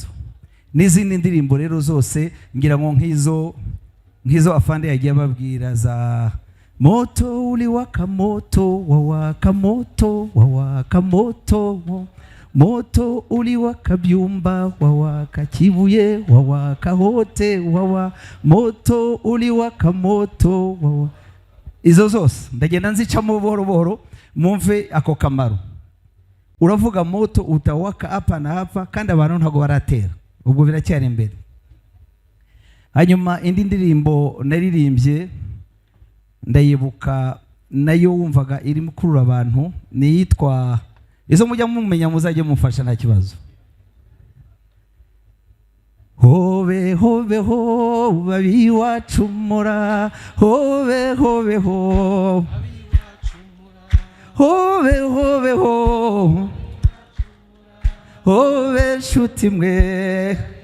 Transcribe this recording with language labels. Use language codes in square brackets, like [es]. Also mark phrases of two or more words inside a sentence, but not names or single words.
[rw] N'izindi ndirimbo rero zose ngira ngo nk'izo afande yagiye ababwira za [sw] moto uliwaka moto wawaka moto wawaka moto moto uliwaka byumba wawaka kibuye wawaka hote wawa moto uliwaka moto wawa. [rw] Izo zose ndagenda nzicamo buhoro buhoro mumve ako kamaro. Uravuga moto utawaka hapa na hapa kandi abantu ntago baratera, ubwo biracyari imbere. Hanyuma indi ndirimbo naririmbye ndayibuka nayo wumvaga irimo kurura abantu niyitwa izo mujya mumenya muzajye mufasha nta kibazo. Hobe hobe ho babi wacumura hobe hobe ho hobe hobe ho hobe shuti mwe